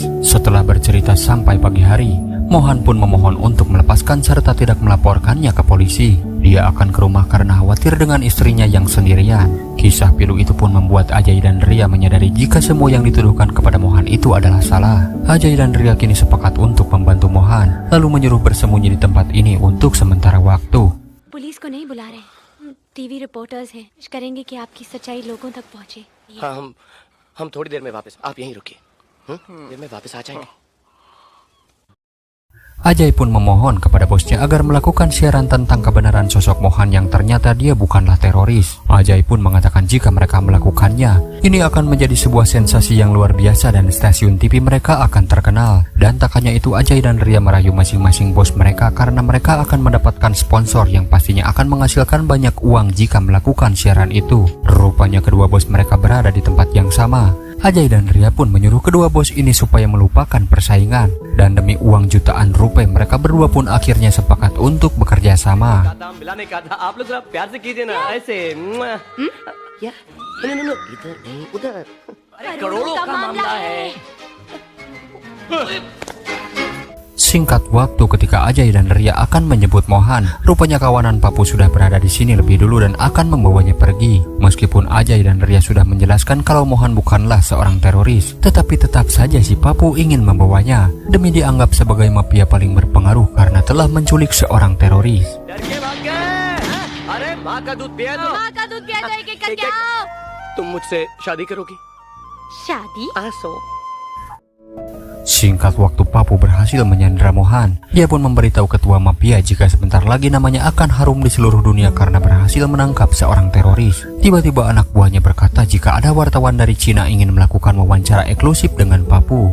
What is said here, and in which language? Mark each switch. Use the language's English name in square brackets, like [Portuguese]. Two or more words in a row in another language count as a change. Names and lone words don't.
[Indonesian] Setelah bercerita sampai pagi hari, Mohan pun memohon untuk melepaskan serta tidak melaporkannya ke polisi. Dia akan ke rumah karena khawatir dengan istrinya yang sendirian. Kisah pilu itu pun membuat Ajay dan Ria menyadari jika semua yang dituduhkan kepada Mohan itu adalah salah. Ajay dan Ria kini sepakat untuk membantu Mohan, lalu menyuruh bersembunyi di tempat ini untuk sementara waktu. [Hindi] पुलिस को नहीं बुला रहे, [English] TV reporters [Hindi] हैं, कोशिश करेंगे कि आपकी सच्चाई लोगों तक पहुंचे। हाँ हम थोड़ी देर में वापस, आप यहीं रुकिए, देर में वापस आ जाएंगे। [Indonesian] Ajay pun memohon kepada bosnya agar melakukan siaran tentang kebenaran sosok Mohan yang ternyata dia bukanlah teroris. Ajay pun mengatakan jika mereka melakukannya, ini akan menjadi sebuah sensasi yang luar biasa dan stasiun TV mereka akan terkenal. Dan tak hanya itu, Ajay dan Ria merayu masing-masing bos mereka karena mereka akan mendapatkan sponsor yang pastinya akan menghasilkan banyak uang jika melakukan siaran itu. Rupanya kedua bos mereka berada di tempat yang sama. Ajay dan Ria pun menyuruh kedua bos ini supaya melupakan persaingan, dan demi uang jutaan rupiah mereka berdua pun akhirnya sepakat untuk bekerja sama. [Hindi] मिलाने का था, आप लोग जरा प्यार से कीजिए ना, ऐसे क्या? नो इधर नहीं उधर, अरे करोड़ों का मामला है। [Indonesian] Singkat waktu ketika Ajay dan Ria akan menyebut Mohan, rupanya kawanan Papu sudah berada di sini lebih dulu dan akan membawanya pergi. Meskipun Ajay dan Ria sudah menjelaskan kalau Mohan bukanlah seorang teroris, tetapi tetap saja si Papu ingin membawanya demi dianggap sebagai mafia paling berpengaruh karena telah menculik seorang teroris. [Hindi] अरे माँ का दूध पिया तो, माँ का दूध पिया तो एक-एक करके आओ। तुम मुझसे शादी करोगी? शादी? आसो। [Indonesian] Singkat waktu Papu berhasil menyandera Mohan, dia pun memberitahu ketua mafia jika sebentar lagi namanya akan harum di seluruh dunia karena berhasil menangkap seorang teroris. Tiba-tiba anak buahnya berkata jika ada wartawan dari Cina ingin melakukan wawancara eksklusif dengan Papu.